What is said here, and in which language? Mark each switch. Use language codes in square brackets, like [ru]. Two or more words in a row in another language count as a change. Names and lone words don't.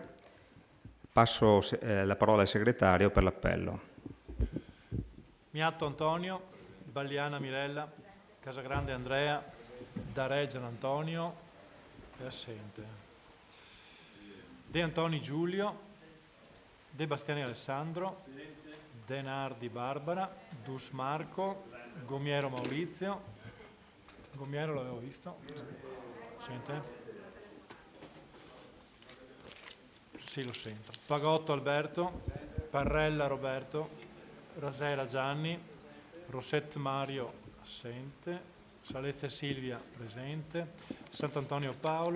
[it] Passo la parola al segretario per l'appello. Miatto Antonio, Balliana Mirella, Casagrande Andrea, Dareggian Antonio, è assente. De Antoni Giulio, De Bastiani Alessandro, De Nardi Barbara, Dus Marco, Gomiero Maurizio. Gomiero l'avevo visto? Sente? Sì, lo sento. Pagotto Alberto, Parrella Roberto, Rasera Gianni, Rosset Mario assente, Salezia Silvia presente, Sant'Antonio Paolo